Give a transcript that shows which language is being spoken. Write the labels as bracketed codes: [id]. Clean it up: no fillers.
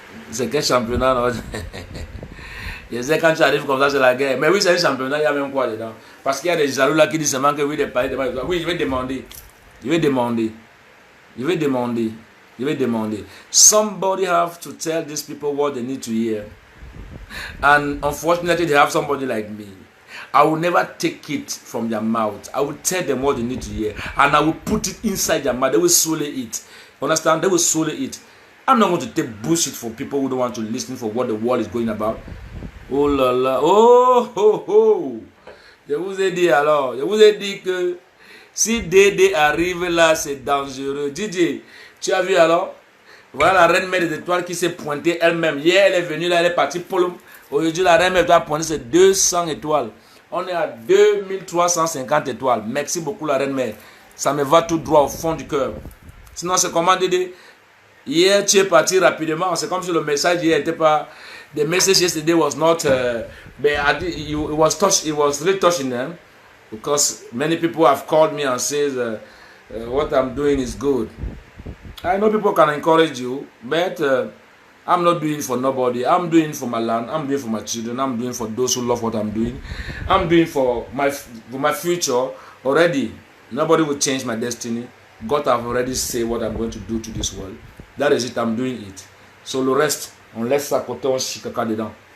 [fr] C'est quel championnat non? Je sais quand tu arrives comme ça c'est la guerre. Mais oui c'est un championnat, il y a même quoi dedans? Parce qu'il y a des jaloux là qui disent seulement que oui des palais de mal. Oui je vais demander. Je vais demander. Je vais demander. Je vais demander. [en] Somebody have to tell these people what they need to hear. And unfortunately they have somebody like me. I will never take it from their mouth. I will tell them what they need to hear. And I will put it inside their mouth. They will swallow it. Understand? They will swallow it. I'm not going to take bullshit for people who don't want to listen for what the world is going about. [fr] Oh là là. Oh, oh, oh. Je vous ai dit alors. Je vous ai dit que si Dédé arrive là, c'est dangereux. Didier, tu as vu alors? Voilà la reine mère des étoiles qui s'est pointée elle-même. Hier, elle est venue là, elle est partie pour le... Aujourd'hui, la reine mère doit pointer ses 200 étoiles. On est à 2350 étoiles. Merci beaucoup la reine mère. Ça me va tout droit au fond du cœur. Sinon, c'est comment Dédé? Hier, tu es parti rapidement. C'est comme si le message hier n'était pas... [en] The message yesterday was not... but it was really touching them. Because many people have called me and says what I'm doing is good. I know people can encourage you, but I'm not doing it for nobody. I'm doing it for my land. I'm doing it for my children. I'm doing it for those who love what I'm doing. I'm doing it for my future already. Nobody will change my destiny. God have already said what I'm going to do to this world. That is it. I'm doing it. [fr] So le reste, on laisse ça côté, on chie caca dedans.